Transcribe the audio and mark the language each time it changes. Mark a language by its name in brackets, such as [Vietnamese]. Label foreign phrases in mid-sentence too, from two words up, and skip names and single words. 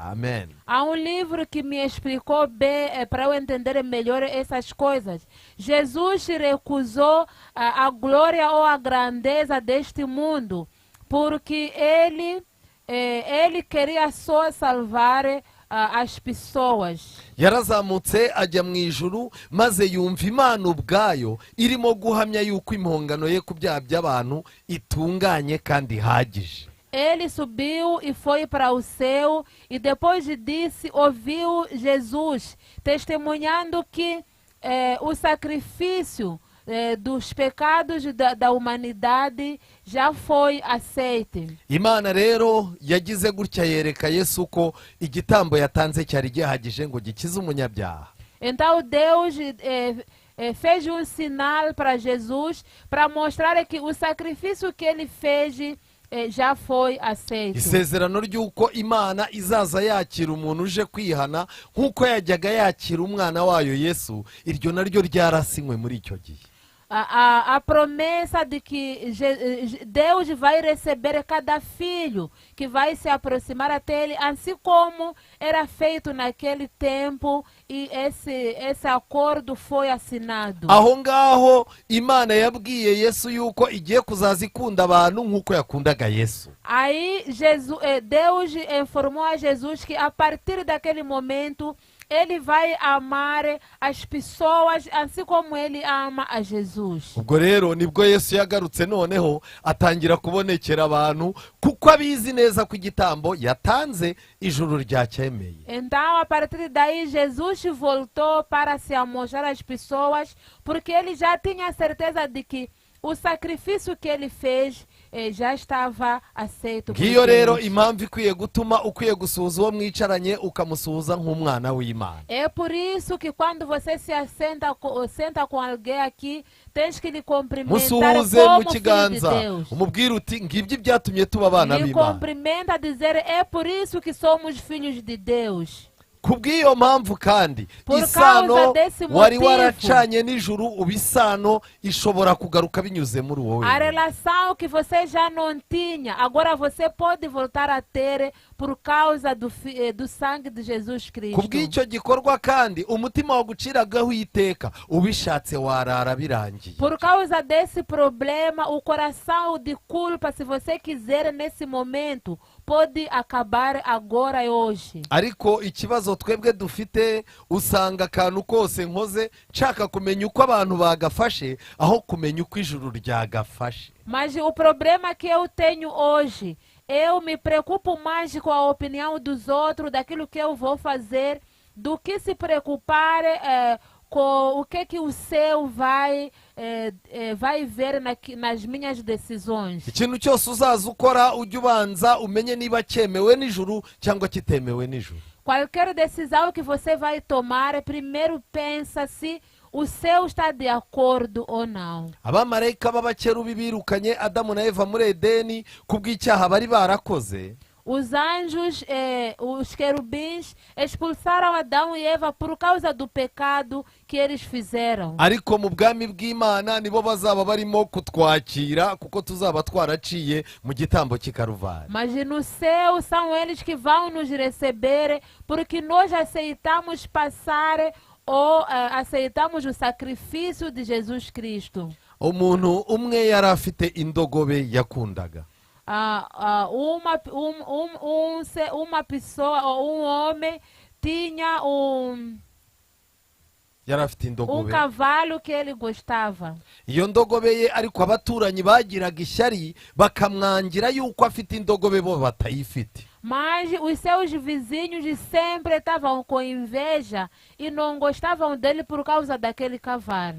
[Portuguese] Amen. Há livro que me explicou bem para eu entender melhor essas coisas. Jesus recusou a glória ou a grandeza deste mundo porque ele queria só salvar as pessoas. [Kinyarwanda] Yarazamutse ajya mu ijuru, maze yumva Imana ubwayo irimo guhamya yuko impongano ye ku byaha by'abantu itunganye kandi ihagije. [Portuguese] Ele subiu e foi para o céu e depois disso ouviu Jesus testemunhando que o sacrifício dos pecados da humanidade já foi aceito. [Kinyarwanda] Imana rero yagize gutya yereka Yesu ko igitambo yatanze cyari gihagije ngo gikize umunyabyaha. [Portuguese] Então Deus fez sinal para Jesus para mostrar que o sacrifício que ele fez já foi aceito. [Kinyarwanda] Isezerano ry'uko Imana izaza yakira umuntu uje kwihana nk'uko yajyaga yakira umwana wayo Yesu, iryo naryo ryarasinywe muri icyo gihe. [Portuguese] A promessa de que Deus vai receber cada filho que vai se aproximar até ele, assim como era feito naquele tempo, e esse acordo foi assinado. [Kinyarwanda] Aho ngaho Imana yabwiye Yesu yuko igiye kuzaza ikunda abantu nk'uko yakundaga Yesu. [Portuguese] Aí Deus informou a Jesus que a partir daquele momento ele vai amar as pessoas assim como ele ama a Jesus. [Kinyarwanda] Ubwo rero nibwo Yesu yagarutse noneho atangira kubonekera abantu kuko abizi neza ko igitambo yatanze ijuru ryacyemeye. [Portuguese] Então a partir daí Jesus voltou para se amostrar às pessoas porque ele já tinha certeza de que o sacrifício que ele fez já estava aceito. [Kinyarwanda] Ngiyo rero impamvu ikwiye gutuma ukwiye gusuhuza uwo mwicaranye ukamusuhuza nk'umwana w'Imana. [Portuguese] É por isso que quando você se senta com alguém aqui, tens que lhe cumprimentar [Kinyarwanda] musuhuze mu [Portuguese] como filho de [Kinyarwanda] kiganza, [Portuguese] Deus. [Kinyarwanda] umubwire uti ngibyo byatumye tuba abana [Portuguese] Lhe [Kinyarwanda] b'Imana. [Portuguese] cumprimenta dizer é por isso que somos filhos de Deus. [Kinyarwanda] Kubw'iyo mpamvu kandi [Portuguese] Por [Kinyarwanda] isano [Portuguese] causa desse [Kinyarwanda] wari [Portuguese] motivo, [Kinyarwanda] waracanye n'ijuru ubu isano ishobora kugaruka binyuze muri wowe. [Portuguese] a relação que você já não tinha, agora você pode voltar a ter por causa do sangue de Jesus Cristo. [Kinyarwanda] Kubw'icyo gikorwa kandi umutima waguciragaho iteka ubishatse warara birangiye. [Portuguese] Por causa desse problema, o coração de culpa, se você quiser nesse momento, pode acabar agora e hoje. [Kinyarwanda] Ariko ikibazo twebwe dufite, usanga akantu kose nkoze nshaka kumenya uko abantu bagafashe aho kumenya uko ijuru ryagafashe. [Portuguese] Mas o problema que eu tenho hoje, eu me preocupo mais com a opinião dos outros, daquilo que eu vou fazer, do que se preocupar com o que o céu vai ver nas minhas decisões. [Kinyarwanda] Ikintu cyose uzaza ukora ujye ubanza umenye niba cyemewe n'ijuru cyangwa kitemewe n'ijuru. [Portuguese] Qualquer decisão que você vai tomar, primeiro pensa se o céu está de acordo ou não. [Kinyarwanda] Abamarayika b'abakerubi birukanye Adamu na Eva muri Edeni kubw'icyaha bari barakoze. [Portuguese] os anjos, os querubins, expulsaram Adão e Eva por causa do pecado que eles fizeram. [Kinyarwanda] ariko mu bwami bw'Imana nibo bazaba barimo kutwakira kuko tuzaba twaraciye mu gitambo cy'ikaruvari. [Portuguese] Mas no céu são eles que vão nos receber, porque nós aceitamos passar ou aceitamos o sacrifício de Jesus Cristo. [Kinyarwanda] Umuntu umwe yari afite indogobe yakundaga. [Portuguese] Uma pessoa ou homem tinha [Kinyarwanda] Yari afite indogobe. [Portuguese] Cavalo que ele gostava. [Kinyarwanda] Iyo ndogobe ye ariko abaturanyi bagiraga ishyari bakamwangira yuko afite indogobe bo batayifite. [Portuguese] Mas os seus vizinhos sempre estavam com inveja e não gostavam dele por causa daquele cavalo.